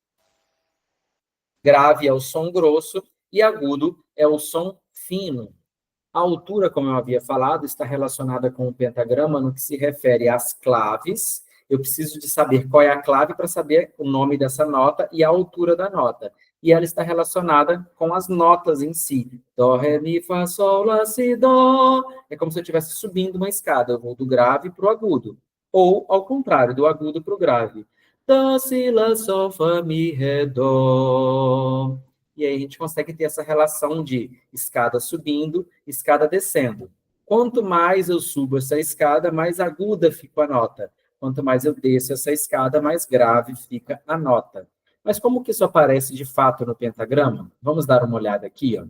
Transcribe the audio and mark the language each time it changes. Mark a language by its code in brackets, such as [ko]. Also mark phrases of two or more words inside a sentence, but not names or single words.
[pt] Grave é o som grosso e agudo é o som fino. A altura, como eu havia falado, está relacionada com o pentagrama no que se refere às claves. Eu preciso de saber qual é a clave para saber o nome dessa nota e a altura da nota. E ela está relacionada com as notas em si. Dó, ré, mi, fá, sol, lá, si, dó. É como se eu estivesse subindo uma escada. Eu vou do grave para o agudo. Ou, ao contrário, do agudo para o grave. Dó, si, lá, sol, fá, mi, ré, dó. E aí a gente consegue ter essa relação de escada subindo, escada descendo. Quanto mais eu subo essa escada, mais aguda fica a nota. Quanto mais eu desço essa escada, mais grave fica a nota. Mas como que isso aparece de fato no pentagrama? Vamos dar uma olhada aqui, ó.